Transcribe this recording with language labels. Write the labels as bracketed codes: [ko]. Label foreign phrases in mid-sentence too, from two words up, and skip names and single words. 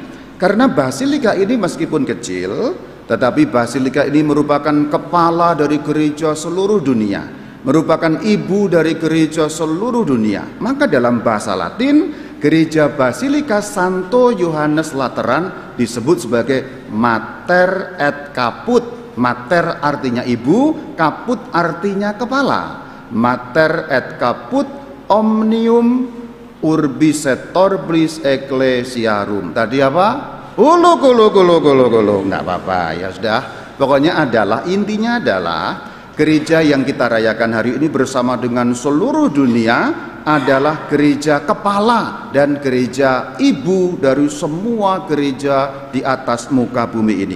[id] Karena Basilika ini meskipun kecil, tetapi Basilika ini merupakan kepala dari gereja seluruh dunia, merupakan ibu dari gereja seluruh dunia. Maka dalam bahasa Latin, gereja Basilika Santo Yohanes Lateran disebut sebagai [la] Mater et Caput. [id] Mater artinya ibu, caput artinya kepala. [la] Mater et Caput omnium urbis et orbis ecclesiarum. [id] Tadi apa? Gulu. Nggak apa-apa, ya sudah. Pokoknya adalah, intinya adalah gereja yang kita rayakan hari ini bersama dengan seluruh dunia adalah gereja kepala dan gereja ibu dari semua gereja di atas muka bumi ini.